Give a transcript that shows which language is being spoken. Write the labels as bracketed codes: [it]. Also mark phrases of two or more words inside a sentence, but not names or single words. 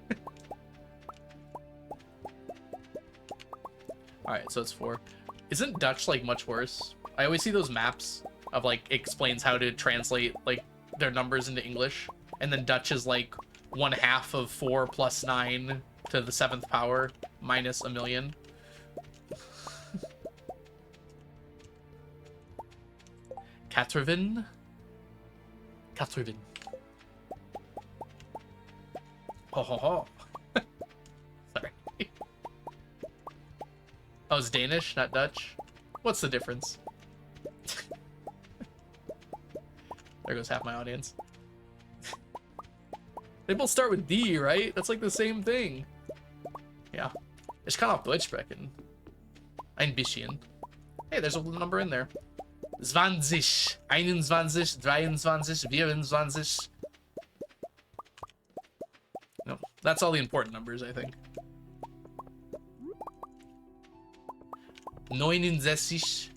[en] Alright, so it's 4. Isn't Dutch, like, much worse? I always see those maps of, like, explains how to translate, like, their numbers into English. And then Dutch is, like, 1/2 of 4 plus 9 to the 7th power minus a million. Katrivin? Katrivin. Ho ho ho. Sorry. Oh, it's Danish, not Dutch? What's the difference? There goes half my audience. They both start with D, right? That's like the same thing. Yeah. [de] Ich kann auch Deutsch sprechen. Ein bisschen. [en] Hey, there's a number in there. 20, 21, 23, 24. No, that's all the important numbers, I think. 69, 60.